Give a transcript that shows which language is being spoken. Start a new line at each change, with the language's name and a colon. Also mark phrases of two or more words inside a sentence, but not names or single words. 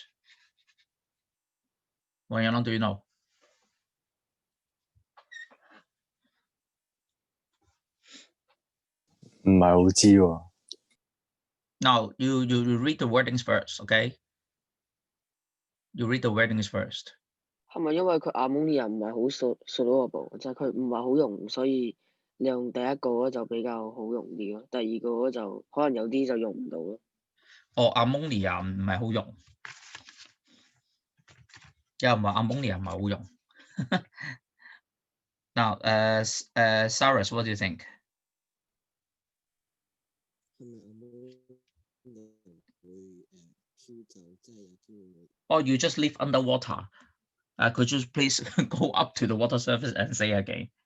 English: Well, do you know? Now you read the wordings first, okay? You read the wordings first.
Cantonese: 係咪因為佢 ammonia 唔係好 soluble， 就係佢唔係好溶，所以你用第一個就比較好溶啲咯，第二個就可能有啲就用唔到咯。 ammonia 唔係好溶，有人話 ammonia 唔係好溶。
English: Now, Cyrus, what do you think? Or you just live underwater? Could you please go up to the water surface and say again?